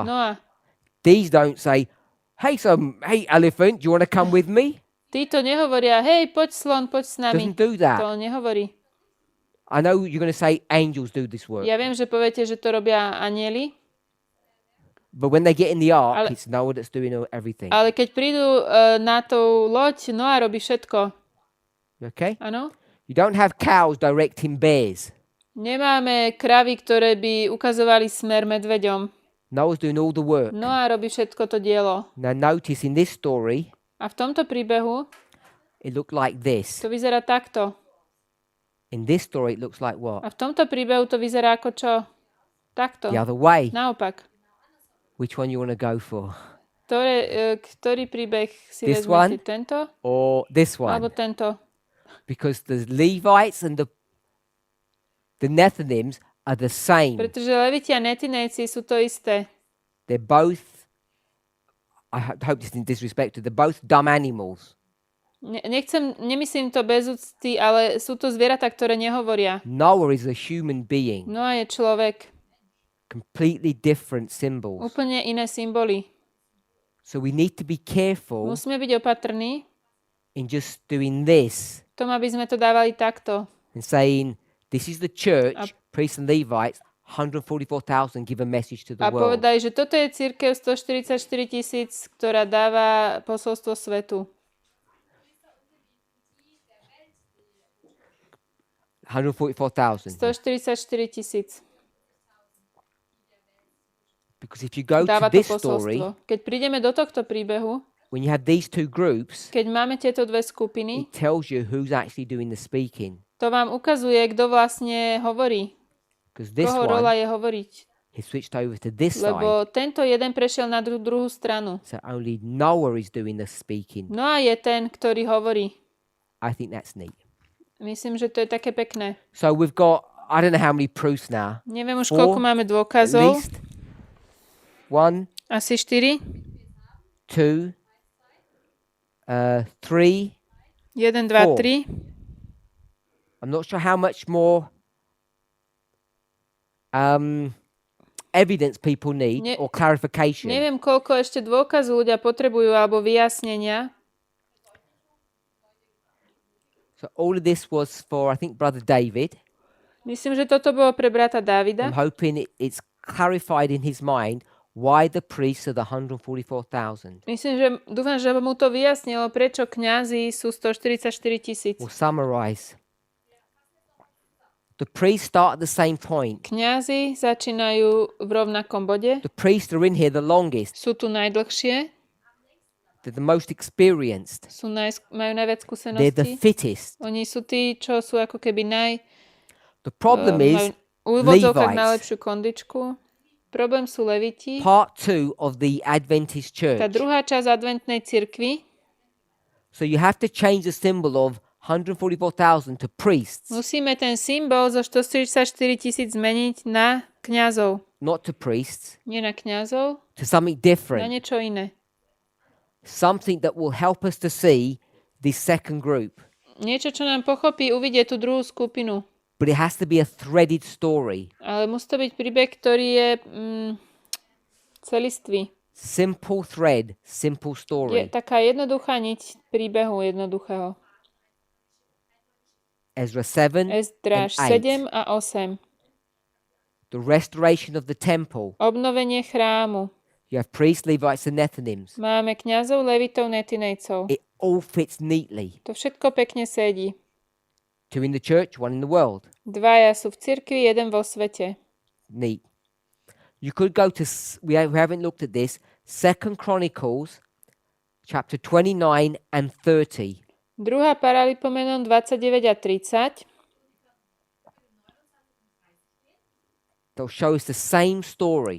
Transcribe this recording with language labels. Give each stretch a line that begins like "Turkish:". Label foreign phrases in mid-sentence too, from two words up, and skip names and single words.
English: Noah. These don't say, hey elephant, do you want to come with me?
Slovak: Títo nehovoria, hej, poď slon, poď s nami.
English: Doesn't do that.
Slovak: To nehovorí.
English: I know you're going to say angels do this work.
Slovak: Ja viem, že poviete, že to robia anjeli,
English: But when they get in the ark,
Slovak: Ale-
English: it's Noah that's doing everything.
Slovak: ale keď prídu na tú loď, Noah robí všetko.
English: Okay?
Slovak: Áno?
English: You don't have cows directing bears.
Slovak: Nemáme kravy, ktoré by ukazovali smer medveďom.
English: Noah's doing all the work.
Slovak: Noah robí všetko to dielo.
English: Now notice in this story,
Slovak: A v tomto príbehu
English: it looked like this.
Slovak: to vyzerá takto.
English: In this story, it looks like what?
Slovak: A v tomto príbehu to vyzerá ako čo? Takto.
English: The other way.
Slovak: Naopak.
English: Which one you want to go for?
Slovak: Ktorý príbeh si
English: This
Slovak: vezmete?
English: one?
Slovak: Tento?
English: Or this
Slovak: Alebo
English: one?
Slovak: tento?
English: Because the Levites and the Nethinims are the same.
Slovak: Pretože Leviti a Netinejci sú to isté.
English: They're both, I hope this isn't disrespected, they're both dumb animals.
Slovak: Nemyslím to bez úcty, ale sú to zvieratá, ktoré nehovoria.
English: Noah is a human being.
Slovak: Noa je človek.
English: Completely different symbols.
Slovak: Úplne iné symboly.
English: So we need to be careful
Slovak: Musíme byť opatrní
English: in just doing this
Slovak: v tom, aby sme to dávali takto.
English: and saying, this is the church,
Slovak: A-
English: priests and Levites, 144,000 give a message to the
Slovak: A
English: world.
Slovak: povedali, že toto je cirkev 144 000, ktorá dáva posolstvo svetu.
English: 144,000.
Slovak: 144 000
English: Because if you go to
Slovak: dáva to
English: this story,
Slovak: posolstvo. Keď prídeme do tohto príbehu,
English: when you have these two groups,
Slovak: keď máme tieto dve skupiny,
English: it tells you who's actually doing the speaking.
Slovak: to vám ukazuje, kto vlastne hovorí.
English: Because this
Slovak: Koho rola
English: one,
Slovak: je hovoriť.
English: he switched over to this side.
Slovak: Lebo tento jeden prešiel na druhú stranu.
English: So only Noah is doing the speaking.
Slovak: No a je ten, ktorý hovorí.
English: I think that's neat.
Slovak: Myslím, že to je také pekné.
English: So we've got, I don't know how many proofs now.
Slovak: Neviem už,
English: 4
Slovak: koľko máme
English: At
Slovak: dôkazov.
English: least 1,
Slovak: Asi 4.
English: 2, 3.
Slovak: 1, 2,
English: 4.
Slovak: 3.
English: I'm not sure how much more evidence people need
Slovak: Ne-
English: or clarification.
Slovak: Neviem, koľko ešte dôkazov ľudia potrebujú alebo vyjasnenia.
English: So all of this was for, I think, Brother David.
Slovak: Myslím, že toto bolo pre brata Dávida.
English: I'm hoping it's clarified in his mind why the priests are the 144,000.
Slovak: Dúfam, že mu to vyjasnilo, prečo kňazi sú 144 000.
English: We'll summarize. The priests start at the same point.
Slovak: Kňazi začínajú v rovnakom bode.
English: The priests are in here the longest.
Slovak: Sú tu najdlhšie.
English: They're the most experienced.
Slovak: Majú najviac
English: They're the
Slovak: skúseností.
English: fittest.
Slovak: Oni sú tí, čo sú ako keby
English: The problem is
Slovak: majú úvodzovkách
English: Levites.
Slovak: najlepšiu kondičku. Problém sú leviti.
English: Part 2 of the Adventist church.
Slovak: Tá druhá časť adventnej cirkvi.
English: So you have to change the symbol of 144,000 to priests,
Slovak: Musíme ten symbol zo 144 000 zmeniť na kňazov.
English: not to priests,
Slovak: Nie na kňazov,
English: to something
Slovak: na
English: different.
Slovak: niečo iné.
English: Something that will help us to see this second group.
Slovak: Niečo, čo nám pochopí, uvidie tú druhú skupinu.
English: But it has to be a threaded story.
Slovak: Ale musí to byť príbeh, ktorý je celistvý.
English: Simple thread, simple
Slovak: Je
English: story.
Slovak: taká jednoduchá niť príbehu jednoduchého.
English: Ezra 7
Slovak: Ezdráž
English: and
Slovak: 7
English: 8.
Slovak: a 8.
English: The restoration of the temple.
Slovak: Obnovenie chrámu.
English: You have priests, Levites, and Nethinims.
Slovak: Máme kňazov, levitov, netinejcov.
English: It all fits neatly.
Slovak: To všetko pekne sedí.
English: 2 in the church, 1 in the world.
Slovak: Dvaja sú v cirkvi, jeden vo svete.
English: Neat. You could go to, we haven't looked at this, 2 Chronicles, chapter 29 and 30.
Slovak: Druhá Paralipomenon 29 a 30.
English: They'll show us the same story.